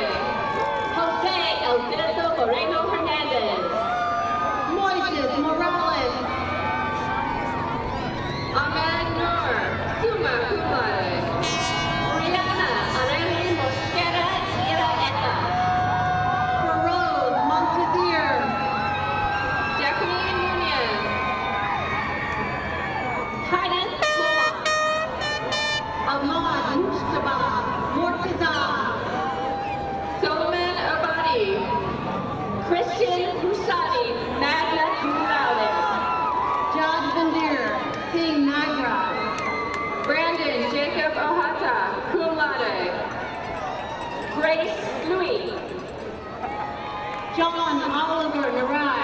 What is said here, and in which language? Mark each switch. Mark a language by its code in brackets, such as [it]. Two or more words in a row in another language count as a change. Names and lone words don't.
[en] Jose Alberto Moreno Hernandez. Moises Morales. Ahmed Noor, [la] summa cum laude. [en] Brianna Areli Mosquera Iraeta. Feroz Montazir. Jacqueline Nunez. Hayden Moa. Ahmad Mustafa Mortaza. Solomon Abadi. Christian Rusadi, [la] magna cum laude. [en] Jad Vandir Singh Nagra. Brandon Jacob Ohata, [la] cum laude. [en] Grace Louis. John Oliver Narai.